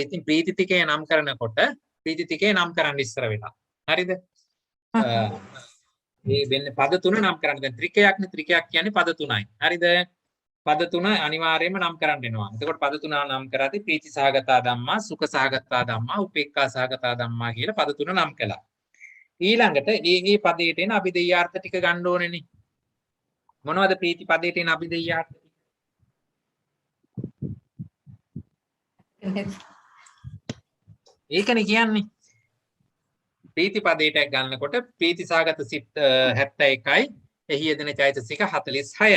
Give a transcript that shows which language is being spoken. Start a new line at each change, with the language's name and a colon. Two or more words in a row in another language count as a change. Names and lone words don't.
Sinhala: ඉතින් ප්‍රීති ත්‍රිකය නම් කරනකොට ප්‍රීති ත්‍රිකය නම් කරන්න ඉස්සර වෙලා. හරිද? මේ වෙන්නේ පද තුන නම් කරන්න. දැන් ත්‍රිකයක්නේ ත්‍රිකයක් කියන්නේ පද තුනයි. හරිද? පද තුන අනිවාර්යයෙන්ම නම් කරන්න වෙනවා. එතකොට පද තුන නම් කරද්දී
Pali: ප්‍රීති සහගතා ධම්මා, සුඛ සහගතා ධම්මා, උපේක්ඛා සහගතා ධම්මා
Sinhala: කියලා පද තුන නම් කළා. ඊළඟට මේ පදයට එන අභිධේයාර්ථ ටික ගන්න ඕනේනේ. මොනවද ප්‍රීති පදයට එන අභිධේයාර්ථ ටික? ඒකනේ කියන්නේ. ප්‍රීති පදයට ගන්නකොට ප්‍රීති සහගත සිත් 71යි, එහි යෙදෙන චෛතසික 46යි.